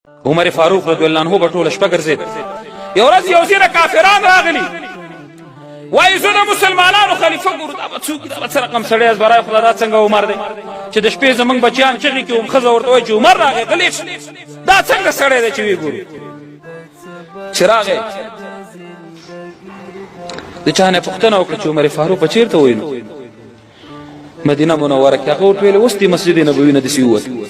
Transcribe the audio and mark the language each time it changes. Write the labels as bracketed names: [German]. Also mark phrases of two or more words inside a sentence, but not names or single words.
[Pashto] عمر فاروق رضی الله عنه په ټوله شپه ګرځېد. یو ورځ یو ځینې کافران راغلي، وایي زه د مسلمانانو خلیفه ګورو، دا به څوک دا به څه رقم سړی [Persian] از برای خدا [Pashto] دا څنګه عمر دی چې د شپې زمونږ بچیان چغې کړي، ښځه ورته وایي چې عمر راغی غلی شه، دا څنګه سړی دی چې ویې ګورو. چې راغی د چا نه پوښتنه وکړه چې عمر فاروق به چېرته وایي، نو مدینه منوره کې هغه ورته ویلې اوس دې مسجد نبوي نه داسې ووت.